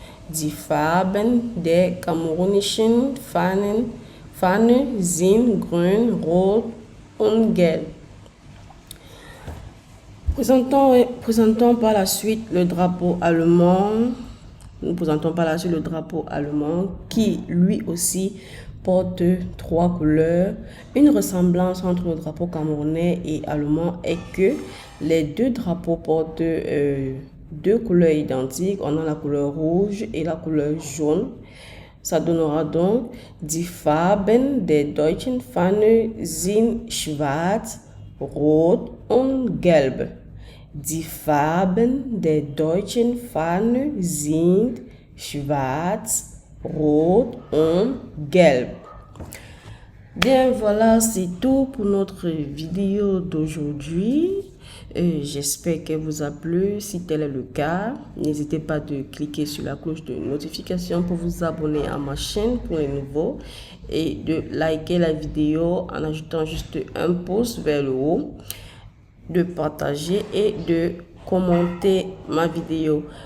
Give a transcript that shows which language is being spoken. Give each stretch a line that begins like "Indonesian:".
German: Die Farben der kamerunischen Fahne sind grün, rot und gelb.
French: Présentons par la suite le drapeau allemand. Nous présentons par la suite le drapeau allemand qui lui aussi porte 3 couleurs. Une ressemblance entre le drapeau camerounais et allemand est que les deux drapeaux portent 2 couleurs identiques. On a la couleur rouge et la couleur jaune. Ça donnera donc
German: die Farben der deutschen Fahne sind schwarz, rot und gelb. Die Farben der deutschen Fahne sind schwarz, rot und gelb.
French: Bien, voilà, c'est tout pour notre vidéo d'aujourd'hui. J'espère qu'elle vous a plu. Si tel est le cas, n'hésitez pas de cliquer sur la cloche de notification pour vous abonner à ma chaîne pour les nouveaux et de liker la vidéo en ajoutant juste un pouce vers le haut, de partager et de commenter ma vidéo.